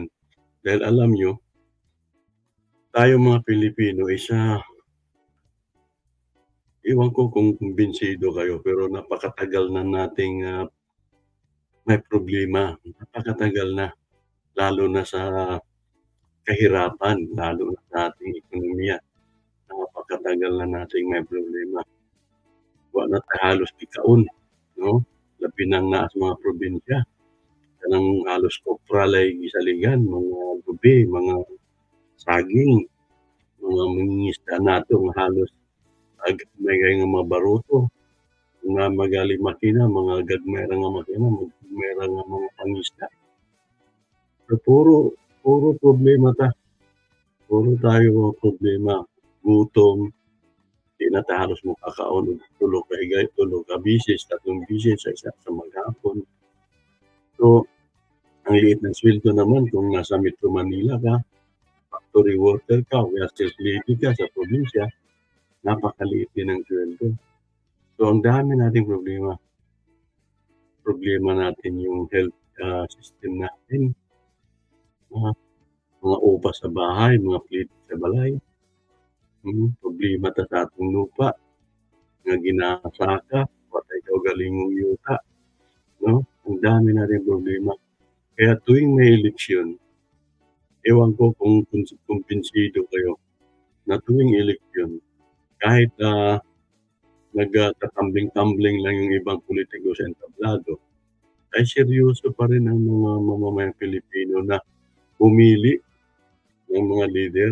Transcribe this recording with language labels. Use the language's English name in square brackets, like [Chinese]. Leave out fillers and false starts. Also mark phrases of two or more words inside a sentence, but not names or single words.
[Filipino] Dahil alam niyo, tayo mga Pilipino ewan ko kung kumbinsido kayo, pero napakatagal na nating may problema. Napakatagal na, lalo na sa kahirapan, lalo na sa ating ekonomiya. Napakatagal na nating may problema. [Cebuano] Wa na ta halos ikaon, no? Labi na nga sa mga probinsya. Kanang halos kopra lay gisaligan, mga gabi, mga saging, mga mangingisda nato nga halos gagmay kay nga mga baruto, nga magali makina, mga gagmay ra nga makina, gagmay ra nga mga pangisda. So puro problema ta. [Filipino] Puro tayo problema. [Cebuano] Gutom, di na ta halos makakaon og tulo ka bisis, 3 bisis sa isa sa maghapon. [Filipino] So, ang liit ng sweldo naman kung nasa Metro Manila ka, [English] factory worker [Filipino] ka, o [English] sales lady [Filipino] ka sa probinsya, napakaliit din ang sweldo. So, ang dami nating problema. Problema natin yung health system natin. [Cebuano] Mga upa sa bahay, mga plito sa balay. Problema ta sa atong lupa nga ginasaka, patay ka og galingong yuta, no? [Filipino] Ang dami nating problema. Kaya tuwing may eleksyon, ewan ko kung kumbinsido kayo na tuwing eleksyon, kahit nagtatambling-tumbling lang yung ibang politiko sa entablado, ay seryoso pa rin ang mga mamamayang Pilipino na pumili ng mga leader.